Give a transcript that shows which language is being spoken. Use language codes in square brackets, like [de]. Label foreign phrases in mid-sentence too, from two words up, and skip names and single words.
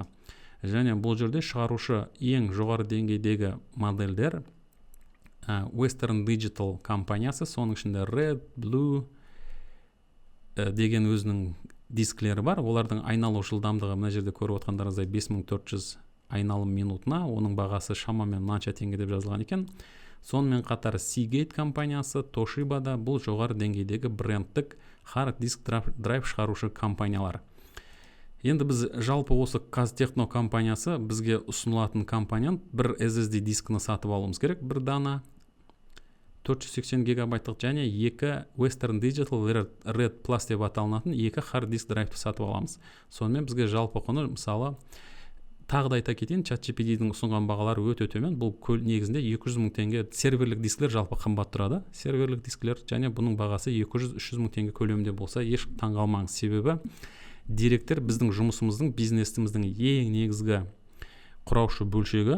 [kk] Және бұл жерде шығарушы ең жоғары деңгейдегі модельдер Western Digital компаниясы, соның ішінде Red, Blue деген өзінің дисклері бар. Олардың айналу жылдамдығы мына жерде көріп отқандарыңыздай 5400 айналым минутына, оның бағасы шамамен мынанша теңге деп жазылған екен. Сонымен қатар Seagate компаниясы, Toshiba-да бұл жоғары деңгейдегі брендтік [en] hard disk [kk] драйв шығарушы компаниялар. Енді біз жалпы осы Қазтехно компаниясы бізге ұсынылатын компаниян бір SSD дискіні сатып алуымыз керек, бір дана 480 гигабайттық және 2 Western Digital Red Plus деп аталынатын 2 [en] hard disk [kk] драйвты сатып аламыз. Сонымен бізге жалпы құны мысалы тағы да айта кетейін, ChatGPT-дің ұсынған бағалары өте төмен. Бұл негізінде 200 мың теңге. Серверлік дискілер жалпы қымбат тұрады. Серверлік дискілер және бұның бағасы 200-300 мың теңге көлемінде болса, еш таңғалмаңыз. Себебі деректер біздің жұмысымыздың, бизнесіміздің ең негізгі құраушы бөлшегі.